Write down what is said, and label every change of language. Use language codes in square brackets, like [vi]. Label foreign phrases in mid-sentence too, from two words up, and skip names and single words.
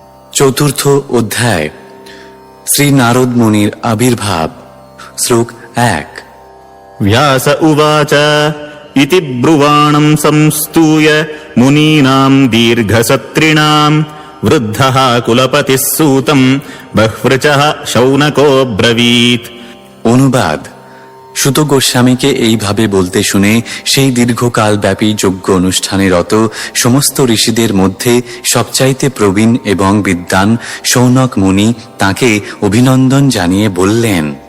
[bn] চতুর্থ অধ্যায় শ্রী নারদ মুনির আবির্ভাব। শ্লোক 1। [sa] व्यास उवाच इति ब्रुवाणं संस्तूय मुनीनां दीर्घसत्रिणां वृद्धः कुलपतिः सूतं बह्वृचः शौनको ब्रवीत्। [bn] অনুবাদ: সুত গোস্বামীকে এইভাবে বলতে শুনে সেই দীর্ঘকাল ব্যাপী যজ্ঞ অনুষ্ঠানে রত সমস্ত ঋষিদের মধ্যে সবচাইতে প্রবীণ এবং বিদ্বান শৌনক মুনি তাকে অভিনন্দন জানিয়ে বললেন।